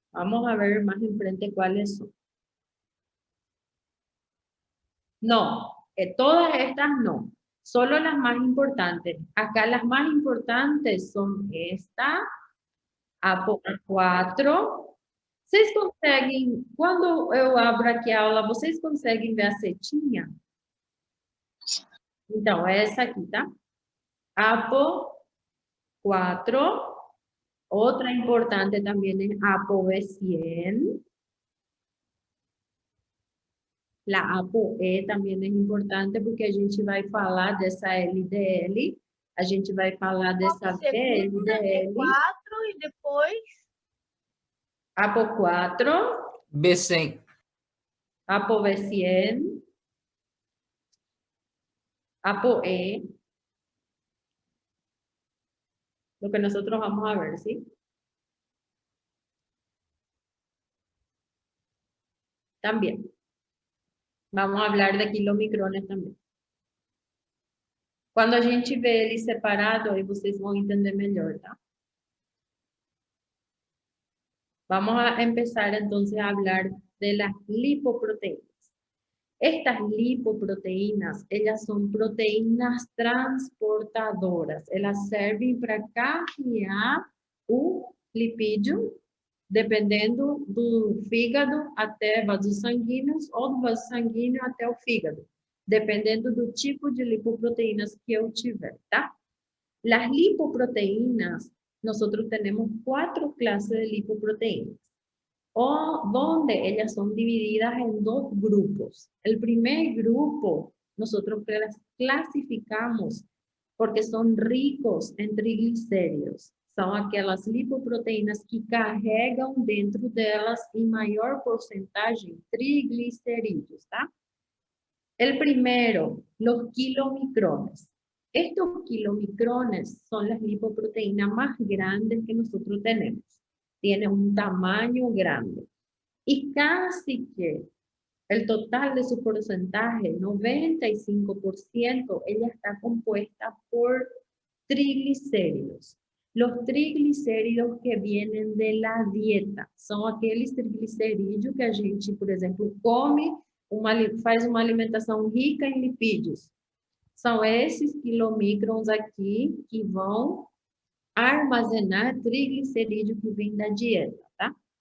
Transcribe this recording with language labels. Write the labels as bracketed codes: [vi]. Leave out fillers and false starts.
[es] Vamos a ver más enfrente cuáles son. No, todas estas no. Solo las más importantes. Acá las más importantes son esta, ApoA4. [pt] Vocês conseguem, quando eu abro aqui a aula, vocês conseguem ver a setinha? Então, essa aqui, tá? ApoA4. [es] Otra importante también es ApoB100. La ApoE también es importante [pt] porque a gente vai falar dessa LDL, a gente vai falar dessa VLDL. E4 e depois? ApoA4. B100. ApoB100. ApoE. [es] Lo que nosotros vamos a ver, ¿sí? También. Vamos a hablar de quilomicrones também. [pt] Quando a gente vê ele separado, aí vocês vão entender melhor, tá? [es] Vamos a empezar entonces a hablar de las lipoproteínas. Estas lipoproteínas, ellas son proteínas transportadoras. [pt] Elas servem para carregar o lipídio, dependendo do fígado até vasos sanguíneos ou do vaso sanguíneo até o fígado, dependendo do tipo de lipoproteínas que eu tiver, tá? [es] Las lipoproteínas, nosotros tenemos 4 clases de lipoproteínas, donde ellas son divididas en 2 grupos. El primer grupo, nosotros las clasificamos porque son ricos en triglicéridos. [pt] São aquelas lipoproteínas que carregam dentro delas em maior porcentagem triglicerídeos, tá? [es] El primero, los kilomicrones. Estos kilomicrones son las lipoproteínas más grandes que nosotros tenemos. Tienen un tamaño grande. Y casi que el total de su porcentaje, 95%, ella está compuesta por triglicéridos. Los triglicéridos que vienen de la dieta [pt] são aqueles triglicerídeos que a gente, por exemplo, come, faz uma alimentação rica em lipídios. São esses quilomicrons aqui que vão armazenar triglicerídeo que vem da dieta, tá?